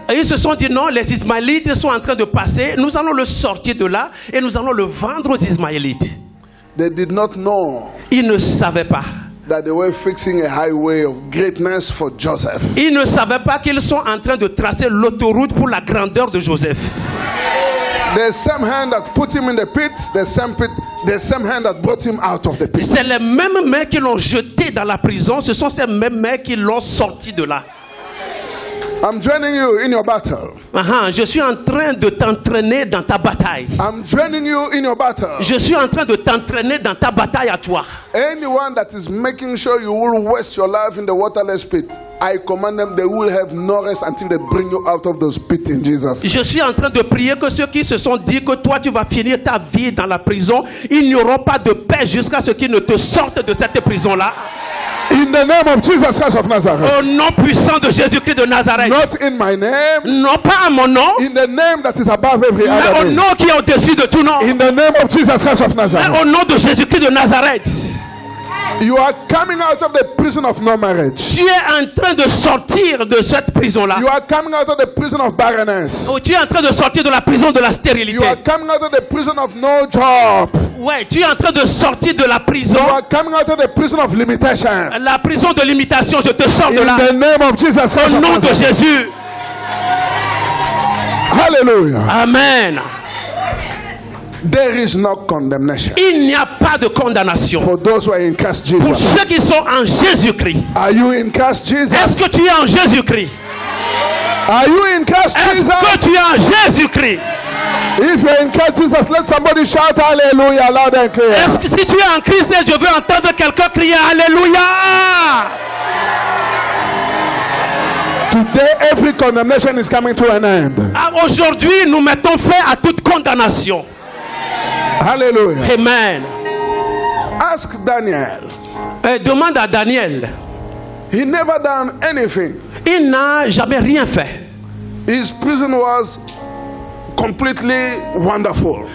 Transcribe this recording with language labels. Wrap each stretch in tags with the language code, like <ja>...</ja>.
<fr>Et ils se sont dit, non, les Ismaélites sont en train de passer. Nous allons le sortir de là et nous allons le vendre aux Ismaélites.</fr> <en>They did not know.</en> <fr>Ils ne savaient pas.</fr> <en>That they were fixing a highway of greatness for Joseph.</en> <fr>Ils ne savaient pas qu'ils sont en train de tracer l'autoroute pour la grandeur de Joseph.</fr> <en>The same hand that put him in the pit, the same hand that brought him out of the pit.</en> <fr>C'est les mêmes mains qui l'ont jeté dans la prison, ce sont ces mêmes mains qui l'ont sorti de là.</fr> <en>I'm joining you in your battle.</en> <fr>Je suis en train de t'entraîner dans ta bataille.</fr> <en>I'm joining you in your battle.</en> <fr>Je suis en train de t'entraîner dans ta bataille à toi.</fr> <en>Anyone that is making sure you will waste your life in the waterless pit, I command them, they will have no rest until they bring you out of those pits in Jesus' name.</en> <fr>Je suis en train de prier que ceux qui se sont dit que toi tu vas finir ta vie dans la prison, ils n'auront pas de paix jusqu'à ce qu'ils ne te sortent de cette prison-là.</fr> <en>In the name of Jesus Christ of Nazareth.</en> <fr>Au nom puissant de Jésus-Christ de Nazareth.</fr> <en>Not in my name.</en> <fr>Non pas à mon nom.</fr> <en>In the name that is above every other</en> <fr>mais au</fr> <en>name.</en> <fr>nom qui est au-dessus de tout nom.</fr> <en>In the name of Jesus Christ of Nazareth.</en> <fr>Mais au nom de Jésus-Christ de Nazareth.</fr> <en>You are coming out of the prison of no marriage.</en> <fr>Tu es en train de sortir de cette prison-là.</fr> <en>You are coming out of the prison of barrenness.</en> <fr>Tu es en train de sortir de la prison de la stérilité.</fr> <en>You are coming out of the prison of no job.</en> <fr>Ouais, tu es en train de sortir de la prison.</fr> <en>You are coming out of the prison of limitation.</en> <fr>La prison de limitation, je te sors de là.</fr> <en>In the name of Jesus Christ.</en> <fr>Au nom de Jésus.</fr> <en>Hallelujah. Amen. There is no condemnation.</en> <fr>Il n'y a pas de condamnation.</fr> <en>For those who are in Christ Jesus.</en> <fr>Pour ceux qui sont en Jésus-Christ.</fr> <en>Are you in Christ Jesus?</en> <fr>Est-ce que tu es en Jésus-Christ?</fr> <en>Are you in Christ Jesus?</en> <fr>Est-ce que tu es en Jésus-Christ?</fr> <en>If you're in Christ Jesus, let somebody shout hallelujah loud and clear.</en> <fr>Est-ce que si tu es en Christ, je veux entendre quelqu'un crier alléluia?</fr> <en>Today, every condemnation is coming to an end.</en> <fr>Aujourd'hui, nous mettons fin à toute condamnation.</fr> <en>Hallelujah. Amen. Ask Daniel.</en> <fr>Demande à Daniel.</fr> <en>He never done anything.</en> <fr>Il n'a jamais rien fait.</fr> <en>His prison was completely wonderful.</en>